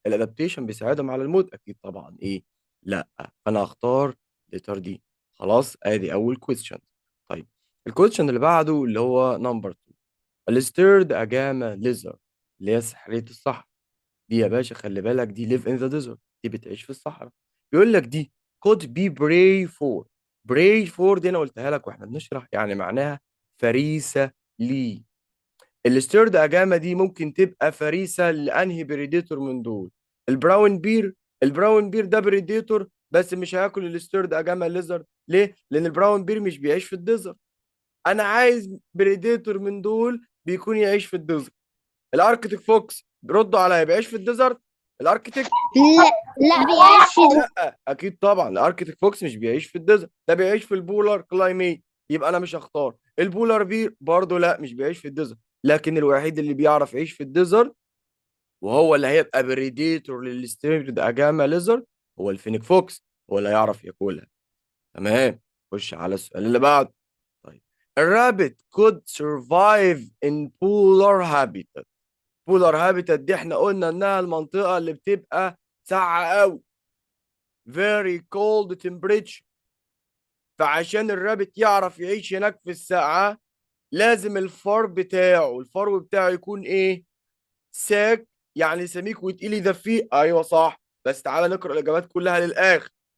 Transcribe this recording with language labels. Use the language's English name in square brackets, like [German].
[Arabic] الادابتيشن بيساعدهم على الموت، اكيد طبعا ايه، لا. فانا هختار لتر دي. خلاص، ادي اول كويستشن. طيب، الكويستشن اللي بعده اللي هو نمبر 2: الستيرد اجاما ليزر، اللي هي سحرية الصحراء. دي يا باشا خلي بالك، دي [English] live in the desert، [Arabic] دي بتعيش في الصحراء. بيقول لك دي [English] could be pray for. pray for [Arabic] دي انا قلتها لك واحنا بنشرح، يعني معناها فريسة لي. الستيرد اجاما دي ممكن تبقى فريسة لانهي بريديتور من دول؟ البراون بير. البراون بير ده بريديتور بس مش هياكل الستيرد اجاما ليزرد. ليه؟ لان البراون بير مش بيعيش في الديزرت. انا عايز بريديتور من دول بيكون يعيش في الديزرت. الاركتيك فوكس، ردوا عليا، بيعيش في الديزرت الاركتيك؟ لا، لا بيعيش في لا اكيد طبعا، الاركتيك فوكس مش بيعيش في الديزرت، ده بيعيش في البولار كلايميت. يبقى انا مش هختار البولار بير برضه، لا مش بيعيش في الديزرت. لكن الوحيد اللي بيعرف يعيش في الديزرت وهو اللي هيبقى بريديتور للستيرد اجاما ليزرد هو الفينيك فوكس، هو اللي هيعرف ياكلها. تمام، خش على السؤال اللي بعده. [English] طيب، الرابت could survive in polar habitat. [Arabic] بولار هابيتات دي احنا قلنا انها المنطقه اللي بتبقى ساقعه قوي، [English] very cold temperature. [Arabic] فعشان الرابت يعرف يعيش هناك في الساقعه لازم الفرو بتاعه يكون ايه؟ ساك، يعني سميك وتقيل يدفيه، ايوه صح، بس تعالى نقرا الاجابات كلها للاخر.